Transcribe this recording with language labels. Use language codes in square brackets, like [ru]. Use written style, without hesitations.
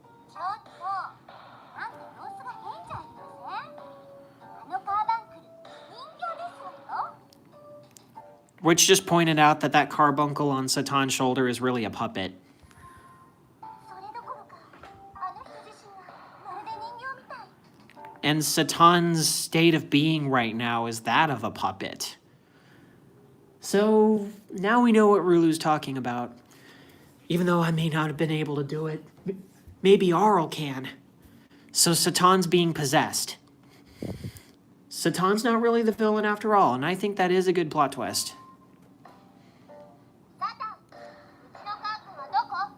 [ja] ちょっと、なんか様子が変じゃありません？あのカーバンクル、人形ですわよ。 [en] Which just pointed out that that carbuncle on Satan's shoulder is really a puppet. [ja] それどころか、あの人自身がまるで人形みたい。 [en] And Satan's state of being right now is that of a puppet. So now we know what Rulu's talking about. Even though I may not have been able to do it, maybe Arl can. So Satan's being possessed. Satan's not really the villain after all, and I think that is a good plot twist. [ja] サタン、うちのカー君はどこ？